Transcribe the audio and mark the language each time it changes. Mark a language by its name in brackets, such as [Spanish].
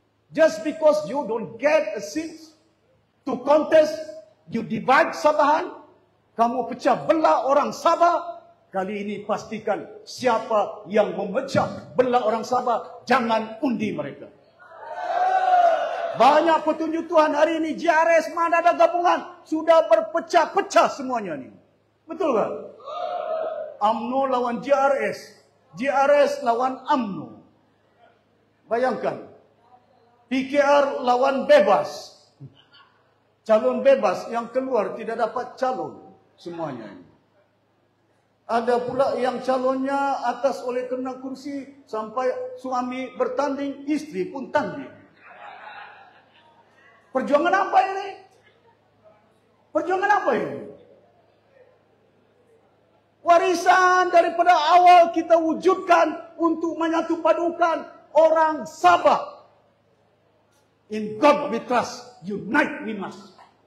[English] Just because you don't get a seat to contest, you divide Sabahan. [Malay] Kamu pecah belah orang Sabah. Kali ini pastikan siapa yang memecah belah orang Sabah, jangan undi mereka. Banyak petunjuk Tuhan hari ini. JRS mana ada gabungan? Sudah berpecah-pecah semuanya ni. Betul tak? UMNO lawan JRS. JRS lawan UMNO. Bayangkan. PKR lawan bebas. Calon bebas yang keluar tidak dapat calon. Semuanya. Ada pula yang calonnya atas oleh kena kursi. Sampai suami bertanding, isteri pun tanding. Perjuangan apa ini? Perjuangan apa ini? Warisan daripada awal kita wujudkan untuk menyatu padukan orang Sabah. [English] In God we trust, unite we must.